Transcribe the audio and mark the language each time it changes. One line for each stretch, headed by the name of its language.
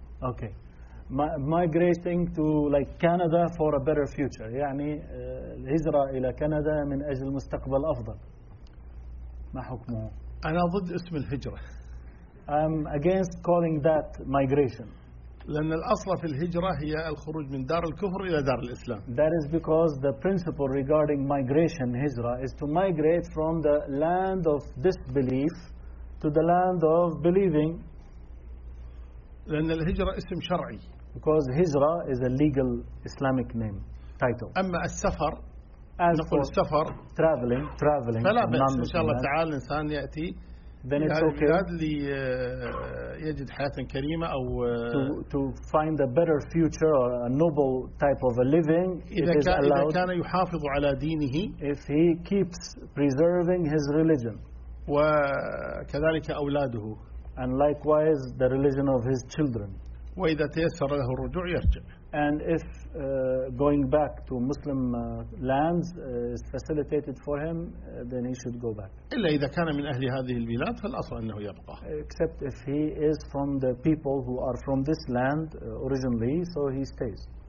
English: Okay, migrating to like Canada for a better future.
Arabic: يعني الهجرة إلى كندا من أجل مستقبل أفضل. ما حكمه؟ أنا ضد اسم الهجرة.
English: I'm against calling that migration.
Arabic: لأن الأصل في الهجرة هي الخروج من دار الكفر إلى دار الإسلام.
English: That is because the principle regarding migration, هجرة, is to migrate from the land of disbelief to the land of believing.
Arabic: لأن الهجرة اسم شرعي.
English: Because هجرة is a legal Islamic name, title.
Arabic: أما السفر, نقول السفر,
English: traveling.
Arabic: فلا بأس إن شاء الله تعالى الإنسان يأتي.
English: Then it's okay.
Arabic: ليجد حياة كريمة أو.
English: To find a better future or a noble type of a living.
Arabic: إذا كان يحافظ على دينه.
English: If he keeps preserving his religion.
Arabic: وكذلك أولاده.
English: And likewise, the religion of his children.
Arabic: وإذا تيسر له الرجوع يرجع.
English: And if going back to Muslim lands is facilitated for him, then he should go back.
Arabic: إلا إذا كان من أهل هذه البلاد فالأصل أنه يبقى.
English: Except if he is from the people who are from this land originally, so he stays.